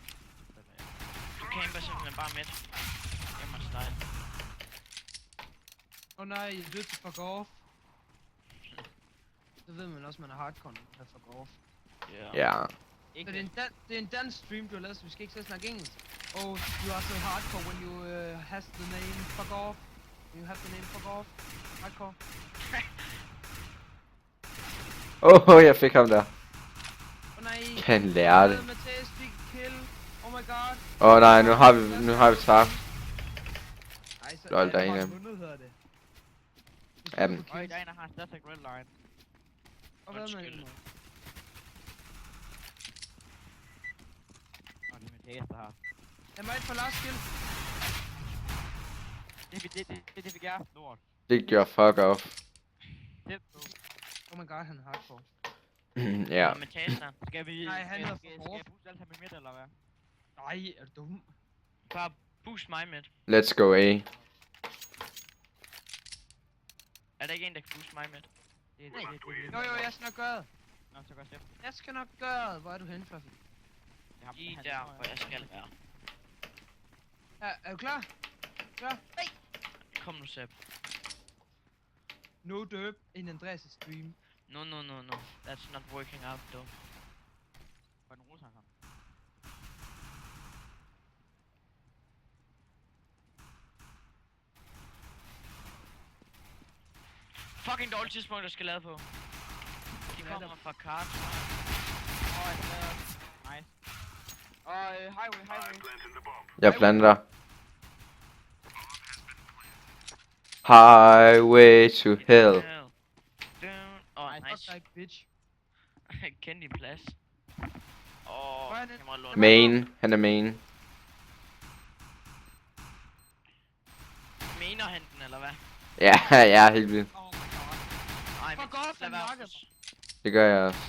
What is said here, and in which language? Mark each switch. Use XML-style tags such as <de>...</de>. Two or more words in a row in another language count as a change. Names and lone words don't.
<da>Du camper simpelthen bare midt.</da> <en>Emma style.</en> <da>Nej, jeg er nødt til</da> <en>fuck off.</en> <da>Så ved man også, man er hardcore, når man</da> <en>fuck off.</en> <da>Ja. Så det er en dansk stream, du har lavet, så vi skal ikke så snakke engelsk.</da> <en>Oh, you are so hardcore when you has the name fuck off. When you have the name fuck off. Hardcore.</en> <da>Jeg fik ham der. Nej. Han lærer det. Mathias fik kill.</da> <en>Oh my god.</en> <da>Nej, nu har vi tabt. Ej, så Lol, der er en af af dem. hedder det. Ja, men- Og der er en, der har en</da> <en>static red line.</en> <da>Og hvad med Undskyld. det? Og det er min tæs, der har. Jeg må ikke få</da> <en>last kill.</en> <da>Det fik jeg. Lort. Det gjorde</da> <en>fuck off.</en> <da>Tæt på.</da> <en>Oh my god,</en> <da>han er hardcore. Ja. Med taser. Skal vi... Nej, han er for skal hård. jeg booste alt her med midt, eller hvad? Nej, er du dum? Bare boost mig midt.</da> <en>Let's go A.</en> <da>Er der ikke en, der kan booste mig midt? Jo, jeg skal nok gøre det. Nå, så gør jeg Jeg skal nok gøre det. Hvor er du henne, Fluffy? Lige der, hvor jeg skal være. Ja, er du klar? Klar? Hey! Kom nu, Sepp.</da> <en>No derp in Andreas' stream. No. That's not working out, though.</en> <da>For den russer ham. Fucking dårligt tidspunkt, der skal lade på. De kommer fra kart. Jeg glæder. Nice. Og highway. Jeg planter. Highway to hell. Nice.</da> <en>Fuck like bitch.</en> <da>Kend din plads. Hvor er det? Kamera lort. Main. Han er main. Mener han den, eller hvad? Ja, helt vildt.</da> <en>Oh my god.</en> <da>Ej, Fuck men off, lad han være. nakkede Det gør jeg også.</da>